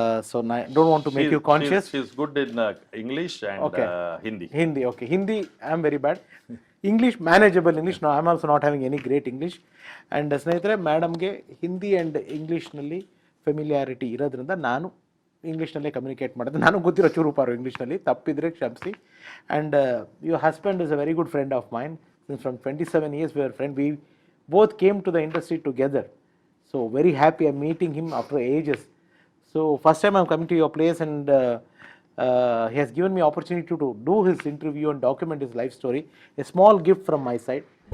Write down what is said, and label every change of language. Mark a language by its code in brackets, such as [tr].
[en] So I don't want to make you conscious. She's good in English and Hindi. Okay, Hindi I am very bad. English manageable English. No, I am also not having any great English. [kn] And ಸ್ನೇಹಿತರೆ, ಮೇಡಮ್ಗೆ Hindi and ಇಂಗ್ಲೀಷ್ನಲ್ಲಿ familiarity ಇರೋದ್ರಿಂದ ನಾನು ಇಂಗ್ಲೀಷ್ನಲ್ಲೇ communicate ಮಾಡಿದೆ. ನಾನು ಗೊತ್ತಿರೋ ಚೂರುಪಾರು ಇಂಗ್ಲೀಷ್ನಲ್ಲಿ, ತಪ್ಪಿದ್ರೆ ಕ್ಷಮಿಸಿ. [en] And your husband is a very good friend of mine. Since from 27 years we are friends. We both came to the industry together. So very happy I'm meeting him after ages. So first time I'm coming to your place, and he has given me opportunity to do his interview and document his life story. A small gift from my side.